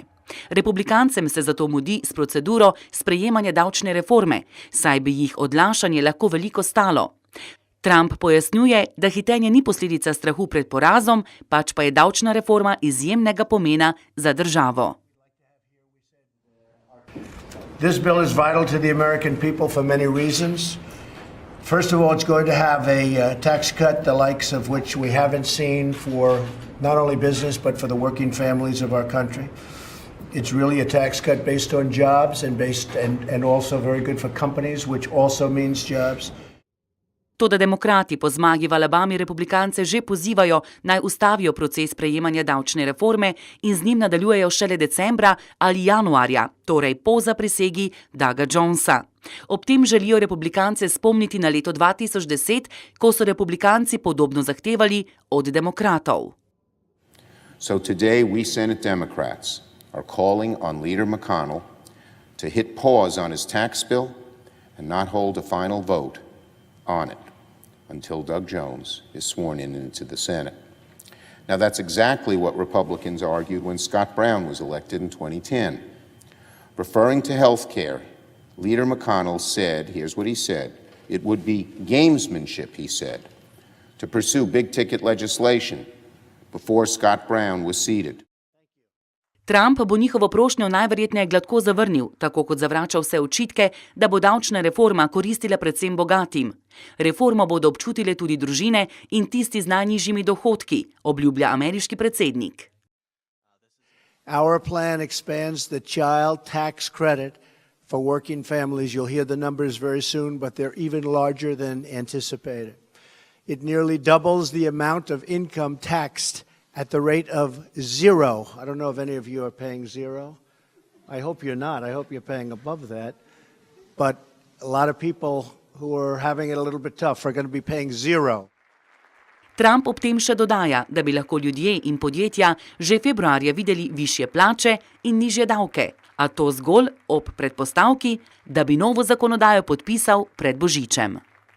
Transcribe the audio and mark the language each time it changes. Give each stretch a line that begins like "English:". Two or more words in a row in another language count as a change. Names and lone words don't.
Slovenian: Republikancem se zato mudi s proceduro sprejemanja davčne reforme, saj bi jih odlašanje lahko veliko stalo. Trump pojasnjuje, da hitenje ni posledica strahu pred porazom, pač pa je davčna reforma izjemnega pomena za državo.
English: This bill is vital to the American people for many reasons. First of all, it's going to have a tax cut the likes of which we haven't seen for not only business but for the working families of our country. It's really a tax cut based on jobs and also very good for companies, which also means jobs.
Slovenian: Toda demokrati po zmagi v Alabami republikance že pozivajo, naj ustavijo proces sprejemanja davčne reforme in z njim nadaljujejo šele decembra ali januarja, torej po zaprisegi Douga Jonesa. Ob tem želijo republikance spomniti na leto 2010, ko so republikanci podobno zahtevali od demokratov.
English: So today we Senate Democrats are calling on Leader McConnell to hit pause on his tax bill and not hold a final vote on it until Doug Jones is sworn in into the Senate. Now that's exactly what Republicans argued when Scott Brown was elected in 2010. Referring to health care, Leader McConnell said, here's what he said, it would be gamesmanship, he said, to pursue big-ticket legislation before Scott Brown was seated.
Slovenian: Trump bo njihovo prošnjo najverjetneje gladko zavrnil, tako kot zavrača vse očitke, da bo davčna reforma koristila predvsem bogatim. Reformo bodo občutile tudi družine in tisti z najnižjimi dohodki, obljublja ameriški predsednik.
English: Our plan expands the child tax credit for working families. You'll hear the numbers very soon, but they're even larger than anticipated. It nearly doubles the amount of income taxed at the rate of zero. I don't know if any of you are paying zero. I hope you're not. I hope you're paying above that. But a lot of people who are having it a little bit tough are going to be paying zero.
Slovenian: Trump ob tem še dodaja, da bi lahko ljudje in podjetja že februarja videli višje plače in nižje davke, a to zgolj ob predpostavki, da bi novo zakonodajo podpisal pred Božičem.